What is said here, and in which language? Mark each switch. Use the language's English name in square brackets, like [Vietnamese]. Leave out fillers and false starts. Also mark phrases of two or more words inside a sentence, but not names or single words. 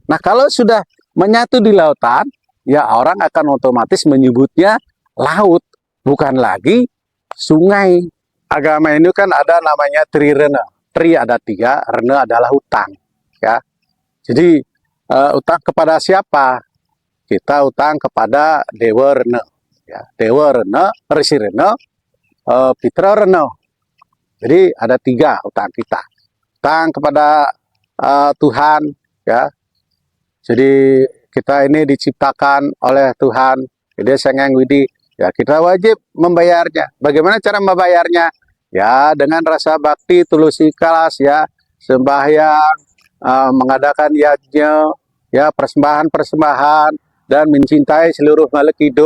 [Indonesian] Nah, kalau sudah menyatu di lautan, ya orang akan otomatis menyebutnya laut, bukan lagi sungai. Agama ini kan ada namanya trirena. Tri ada 3, rena adalah utang. Ya, jadi utang kepada siapa? Kita utang kepada Dewa Rena. Ya, Dewa Rena, Resi Rena, Pitra Rena. Jadi ada 3 utang kita. Utang kepada Tuhan, ya. Jadi kita ini diciptakan oleh Tuhan, Ide Sengeng Widi. Ya, kita wajib membayarnya. Bagaimana cara membayarnya? Ya, dengan rasa bakti, tulus ikhlas, ya, sembahyang, mengadakan yajna, ya, persembahan-persembahan, dan mencintai seluruh makhluk hidup.